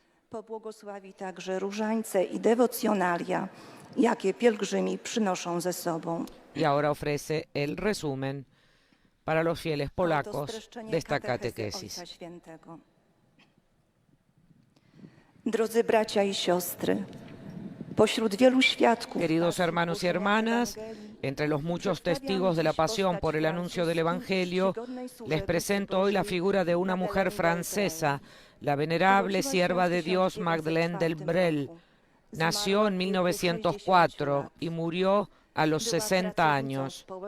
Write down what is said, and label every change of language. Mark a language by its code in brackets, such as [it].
[pl] Pobłogosławi także różańce i dewocjonalia, jakie pielgrzymi przynoszą ze sobą. [es] Y ahora ofrece el resumen para los fieles polacos de esta catequesis. [pl] Drodzy bracia i siostry, pośród wielu świadków, [es] queridos hermanos y hermanas, entre los muchos testigos de la pasión por el anuncio del Evangelio, les presento hoy la figura de una mujer francesa, la venerable sierva de Dios Madeleine Delbrel. Nació en 1904 y murió a los 60 años.